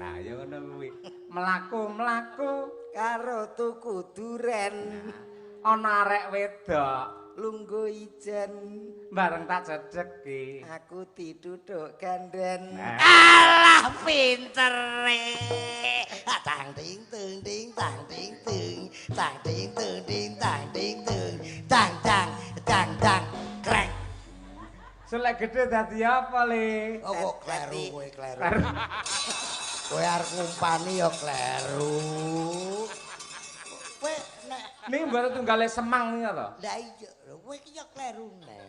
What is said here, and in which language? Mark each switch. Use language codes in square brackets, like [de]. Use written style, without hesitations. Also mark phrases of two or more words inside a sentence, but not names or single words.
[jv] Lah ya ngono kuwi. Mlaku-mlaku karo tuku duren, ana arek wedok lungguh ijen, bareng tak cedheki. aku diduduk ganden. Alah Pintere. Tang ting tung ting tang ting tung, tang ting tung ting tang ting tung, tang tang tang tang krek. Selek gede dadi apa, Le? Oh kok kleru kowe kleru. Kowe arep ngumpani ya kleru. Niki mboten tunggale semang nika to. Lah iya, kowe iki ya kleru neh.